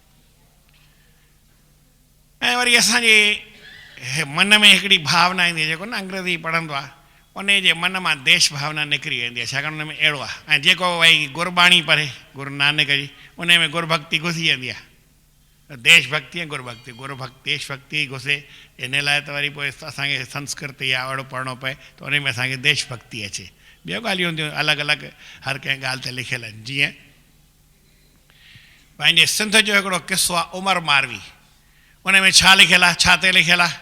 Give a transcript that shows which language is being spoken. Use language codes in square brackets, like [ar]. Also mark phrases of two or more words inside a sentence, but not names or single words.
[sd] ऐं वरी असांजे मन में हिकिड़ी भावना ईंदी आहे, जेको न अंग्रेज़ी पढ़ंदो आहे, उन जे मन मां देश भावना निकिरी वेंदी आहे, छाकाणि हुन में अहिड़ो आहे। ऐं जेको भई गुरबाणी पढ़े गुरु नानक जी, उन में गुरभक्ति घुसी वेंदी आहे, देश भक्ति ऐं गुरभक्ति, देश भक्ति घुसे, इन लाइ त वरी पोइ असांखे संस्कृत या अहिड़ो पढ़णो पए त उन में असांखे देश भक्ति अचे। ॿियूं ॻाल्हियूं हूंदियूं अलॻि अलॻि, हर कंहिं ॻाल्हि ते लिखियलु आहिनि। जीअं पंहिंजे सिंध जो हिकिड़ो किस्सो आहे, उमर मारवी, उन में छा लिखियलु आहे, छा ते लिखियलु आहे?